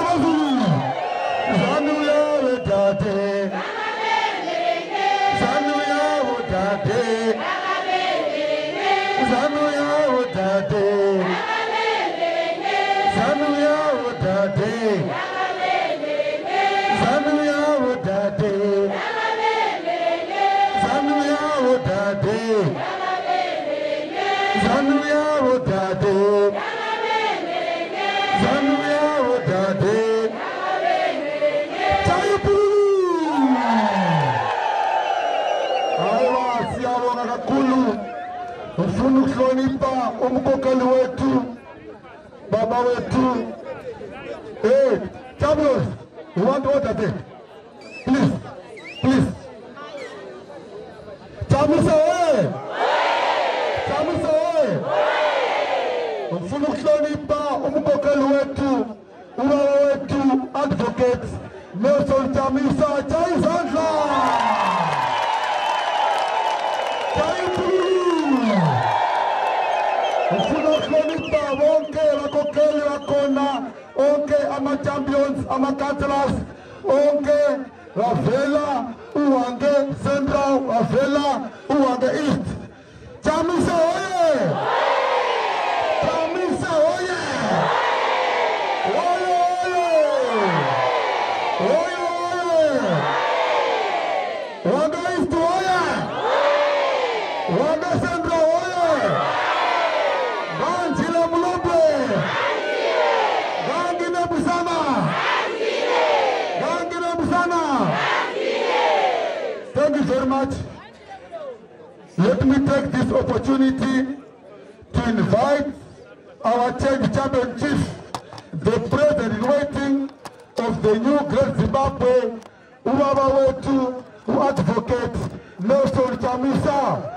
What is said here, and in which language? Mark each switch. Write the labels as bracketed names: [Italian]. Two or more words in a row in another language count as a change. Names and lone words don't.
[North Ndebele] Zanuya Zanu ya udade. Zanu ya udade. Zanu ya udade. Zanu ya udade. Zanu ya udade. Zanu ya udade. [Shona] Chaipu. [North Ndebele] Aiwa siyabonga kakhulu. Ufuna ukuhlonipha umkhokheli wethu, baba wethu. [English] Hey, Tablos, you want water there? Please, please. [North Ndebele] Tamusa oye! Tamusa oye! Ufuna ukuhlonipha umkhokheli wethu, ubaba wethu, Advocate Nelson Chamisa, jaya izandla! Ufuna ukuhlonipha bonke abakhokheli bakhona, onke ama-champions, ama-councillors, onke bavela uHwange Central, bavela uHwange East. Chamisa oye! Chamisa oye! Oye oye! Oye oye! uHwange East oye! uHwange Central oye! Ganjile Mulombe! Gangile Busana! Gangile Busana! [English] Thank you very much. Let me take this opportunity to invite our change champion chief, the president-in-waiting of the new Great Zimbabwe, [North Ndebele] ubaba wetu, [English] Advocate Nelson Chamisa.